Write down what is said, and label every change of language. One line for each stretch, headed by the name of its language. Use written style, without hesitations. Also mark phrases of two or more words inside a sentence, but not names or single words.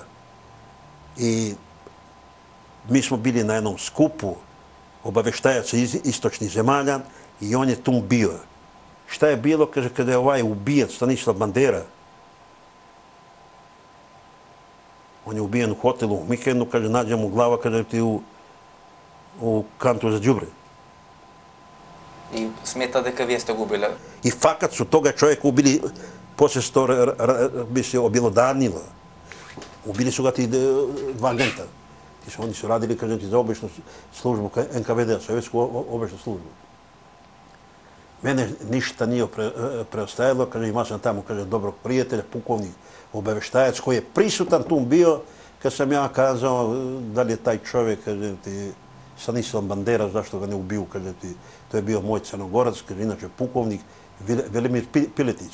Serbian: I mi smo bili na jednom skupu obaveštajaca iz istočnih zemalja i on je tu bio. Šta je bilo, kaže, kada je ovaj ubijen Stanislav Bandera, on je ubijen u hotelu u Mihenu, kaže, nađe mu glava, kaže, ti u kantu za đubre.
Macedonian: И смета дека вие сте го убили.
Serbian: И факат su toga čovjeka ubili, poslije se to bi se objelodanilo. Ubili su ga ti dva agenta. Oni su radili, kažem ti, za obavještajnu službu NKVD, Sovjetsku obavještajnu službu. Mene ništa nije preostajalo, kaže, imao sam tamo, kaže, dobrog prijatelja, pukovnik obavještajac koji je prisutan tu bio, kad sam ja kazao da li je taj čovjek, kaže ti, Stanislav Bandera, zašto ga ne ubiju, kaže ti, to je bio moj Crnogorac, kaže, inače pukovnik, Velimir Piletić.